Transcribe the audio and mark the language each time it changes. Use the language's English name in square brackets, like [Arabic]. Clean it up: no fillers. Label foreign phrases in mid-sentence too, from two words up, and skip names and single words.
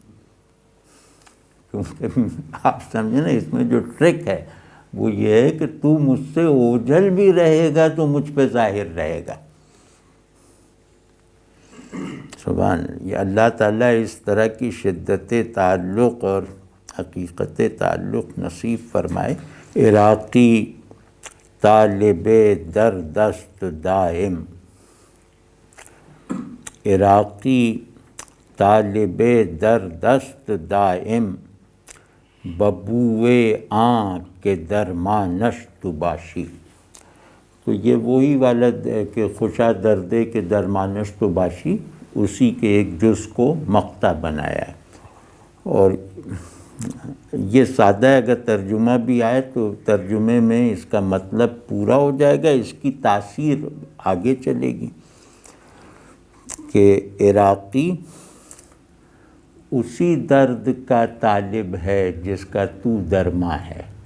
[Urdu] کیونکہ آپ سمجھیں نا اس میں جو ٹرک ہے وہ یہ ہے کہ تو مجھ سے اوجھل بھی رہے گا تو مجھ پہ ظاہر رہے گا. [Arabic] سبحان اللہ. [Urdu] اللہ تعالیٰ اس طرح کی شدت تعلق اور حقیقت تعلق نصیب فرمائے. [Persian] عراقی طالب در دست دائم، عراقی طالب در دست دائم، ببوئے آنکھ کے درمانش تو باشی. [Urdu] تو یہ وہی والا کہ [Persian] خوشا دردے کے درمانش تو باشی، [Urdu] اسی کے ایک جز کو مقطع بنایا ہے. اور یہ سادہ اگر ترجمہ بھی آئے تو ترجمے میں اس کا مطلب پورا ہو جائے گا، اس کی تاثیر آگے چلے گی کہ عراقی اسی درد کا طالب ہے جس کا تو درما ہے.